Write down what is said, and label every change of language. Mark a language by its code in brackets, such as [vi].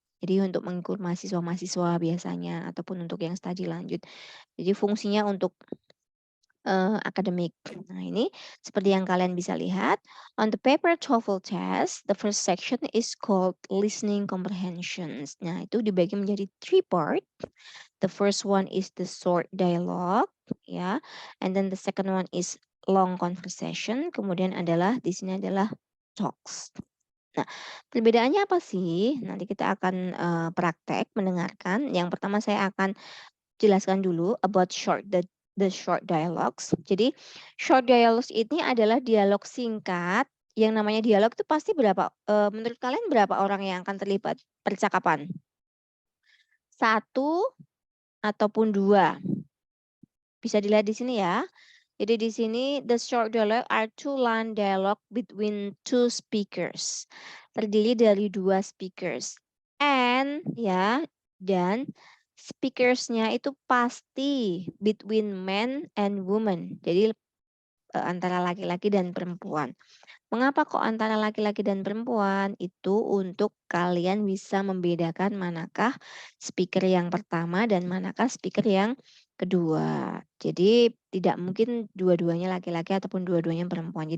[id] Jadi untuk mengukur mahasiswa-mahasiswa biasanya ataupun untuk yang studi lanjut. Jadi fungsinya untuk akademik. Nah, ini seperti yang kalian bisa lihat, [en] on the paper TOEFL test, the first section is called listening comprehensions. [id] Nah, itu dibagi menjadi 3 part. [en] The first one is the short dialogue, ya. And then the second one is long conversation. [id] Kemudian adalah di sini adalah talks. Nah, perbedaannya apa sih? Nanti kita akan praktek mendengarkan. Yang pertama saya akan jelaskan dulu [en] about the short dialogues. [id] Jadi short dialogues ini adalah dialog singkat. Yang namanya dialog itu pasti berapa? Menurut kalian berapa orang yang akan terlibat percakapan? 1 ataupun 2. Bisa dilihat di sini ya. Jadi di sini [en] the short dialogue are 2-line dialogue between 2 speakers. [id] Terdiri dari 2 speakers. And ya, dan speakersnya itu pasti [en] between men and women. [id] Jadi antara laki-laki dan perempuan. Mengapa kok antara laki-laki dan perempuan? Itu untuk kalian bisa membedakan manakah speaker yang pertama dan manakah speaker yang kedua. Jadi tidak mungkin dua-duanya laki-laki ataupun dua-duanya perempuan.